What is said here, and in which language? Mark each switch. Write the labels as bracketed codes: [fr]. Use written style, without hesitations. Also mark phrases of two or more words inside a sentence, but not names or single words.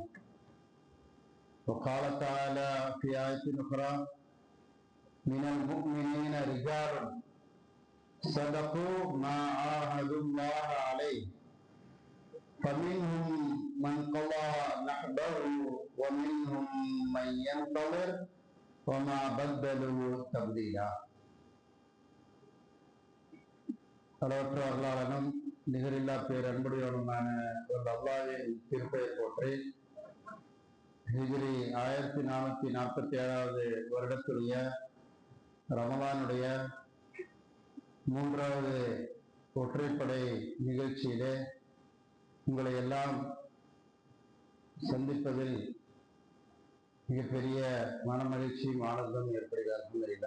[ar] وقال تعالى في آية أخرى من المؤمنين رجال صدقوا ما عاهدوا الله عليه فمنهم من قضى نحبه ومنهم من ينتظر وما بدلوا تبديلا. [ta] அளவற்ற அருளாளனும் நிகரில்லா பேரன்புடையவனுமான அல்லாஹ்வின் திருப்பெயர் போற்றி ஹிஜ்ரி 1447 வருடத்துடைய ரமலானுடைய 3வது ஒற்றைப்படை நிகழ்ச்சியிலே உங்களை எல்லாம் சந்திப்பதில் மிகப்பெரிய மனமகிழ்ச்சியும் ஆனந்தம் ஏற்படுகிறது.